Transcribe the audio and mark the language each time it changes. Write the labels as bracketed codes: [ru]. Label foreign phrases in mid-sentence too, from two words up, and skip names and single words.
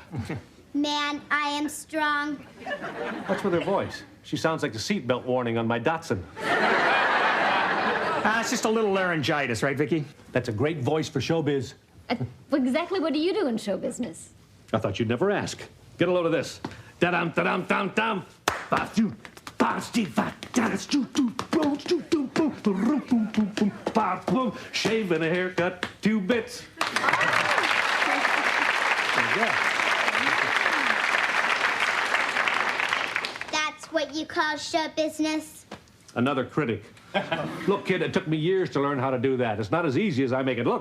[en] Man, I am strong. What's with her voice? She sounds like the seatbelt warning on my Datsun. It's just a little laryngitis, right, Vicky? That's a great voice for showbiz. Exactly what do you do in show business? I thought you'd never ask. Get a load of this. Da-dum, da-dum, dum, dum. Ba-doo, ba-doo, ba-doo, boom, boom, boom, boom, boom, boom, ba-boom. Shave and a haircut, 2 bits. That's what you call show business? Another critic. Look, kid, it took me years to learn how to do that. It's not as easy as I make it look.